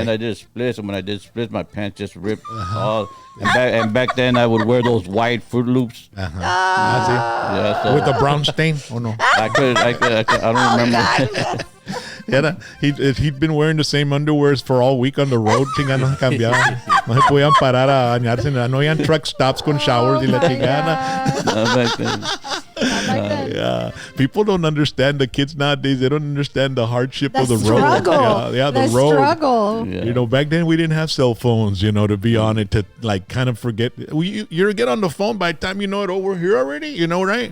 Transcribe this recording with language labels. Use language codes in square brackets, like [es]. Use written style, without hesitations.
[en] And I did splits, and when I did splits, my pants just ripped all. And back then, I would wear those white Fruit Loops. Yeah, so With the brown stain? Oh, no. I don't remember. Yeah, he'd been wearing the same underwears for all week on the road. [es] Chingada, no se cambiaban. No se podían parar a bañarse. No habían truck stops con showers y la chingada. [en] Back then. Yeah, people don't understand. The kids nowadays, they don't understand the hardship of the road. Struggle. Yeah, the road. struggle. Yeah. You know, back then we didn't have cell phones, you know, to be on it, to like kind of forget. You get on the phone, by the time you know it, oh, we're here already, you know, right?